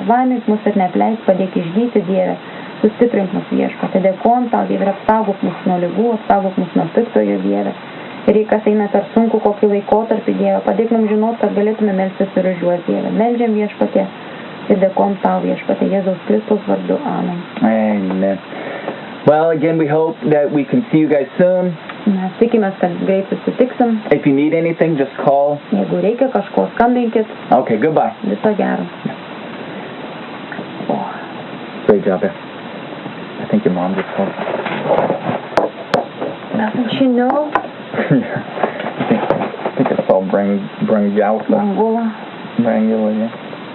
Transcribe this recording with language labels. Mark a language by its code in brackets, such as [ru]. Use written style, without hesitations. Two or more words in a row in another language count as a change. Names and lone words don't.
[lt] Laimink mus ir neapleisk, padėk išgydyti, Dieve. Sustiprink mus, Viešpatie, dėkojam tau, Dieve, ir apsaugok mus nuo ligų, apsaugok mus nuo piktojo, Dieve. Ir jei kas eina per sunku kokį laikotarpį, Dieve, padėk mums žinot, kad galėtume melstis ir už juos, Dieve. Meldžiam, Viešpatie, ir dėkojam tau, Viešpatie, Jėzaus Kristus vardu. Amen. Amen. [en] Well, again, we hope that we can see you guys soon. [lt] Mes tikimės, kad greit susitiksim. [en] If you need anything, just call. [lt] Jeigu reikia kažko, skambinkit. [en] Okay, goodbye. [lt] Viso gero. [en] Great job, Beth. I think your mom just called. Doesn't she know? I think I saw Brangula. Brangula. Brangula, yeah.